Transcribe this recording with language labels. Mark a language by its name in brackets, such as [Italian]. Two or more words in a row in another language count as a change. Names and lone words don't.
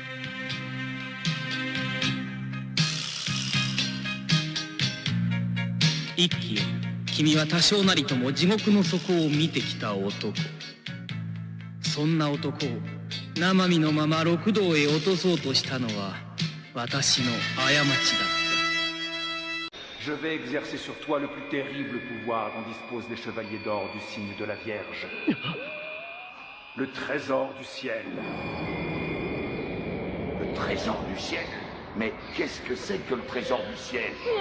[Japanese] 一輝よ、君は多少なりとも地獄の底を見てきた男。そんな男を生身のまま六道へ落とそうとしたのは私の過ちだった。 [French] Je vais exercer sur toi le plus terrible pouvoir dont disposent les chevaliers d'or du signe de la Vierge. Le trésor du ciel. Le trésor du ciel? Mais qu'est-ce que c'est que le trésor du ciel?